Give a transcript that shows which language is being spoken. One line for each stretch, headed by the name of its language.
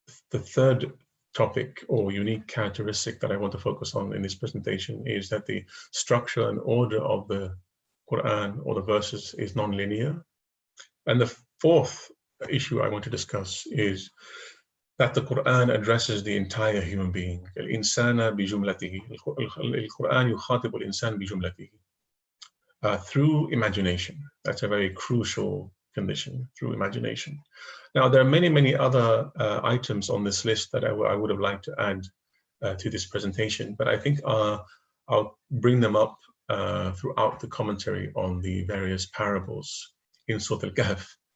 English: The third topic or unique characteristic that I want to focus on in this presentation is that the structure and order of the Qur'an or the verses is non-linear. And the fourth issue I want to discuss is that the Qur'an addresses the entire human being.
Arabic: الإنسان بجملته. القرآن يخاطب الإنسان بجملته.
English: Through imagination. That's a very crucial condition, through imagination. Now, there are many, many other items on this list that I would have liked to add to this presentation, but I think I'll bring them up throughout the commentary on the various parables in Surah Al-Kahf.